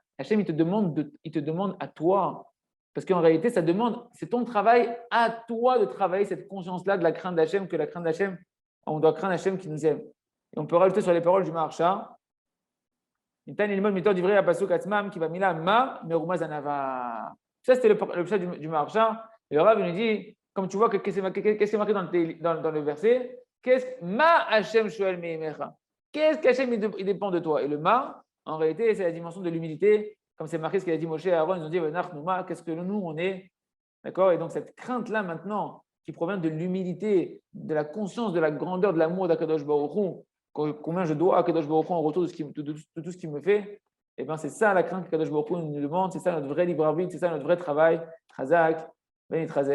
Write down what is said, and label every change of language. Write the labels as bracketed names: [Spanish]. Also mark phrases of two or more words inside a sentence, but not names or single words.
[French] Hachem, il te demande à toi. Parce qu'en réalité, c'est ton travail à toi de travailler cette conscience-là de la crainte d'Hachem, que la crainte d'Hachem, on doit craindre Hachem qui nous aime. Et on peut rajouter sur les paroles du Maharsha, ça, c'était le pshat du Maharsha. Et le Rav nous dit, comme tu vois, qu'est-ce qui est marqué dans le verset? [Hebrew] מה השם שואל מעמך. [French] Qu'est-ce qu'Hachem il dépend de toi? Et le ma, en réalité, c'est la dimension de l'humilité. Comme c'est marqué ce qu'il a dit Moshe et Aaron, ils ont dit qu'est-ce que nous, on est? D'accord? Et donc, cette crainte-là, maintenant, qui provient de l'humilité, de la conscience de la grandeur de l'amour d'Akadosh Baruch Hu, combien je dois à Kadosh Baruch Hu en retour de tout ce qu'il me fait, et bien c'est ça la crainte que Kadosh Baruch Hu nous demande, c'est ça notre vrai libre arbitre, c'est ça notre vrai travail.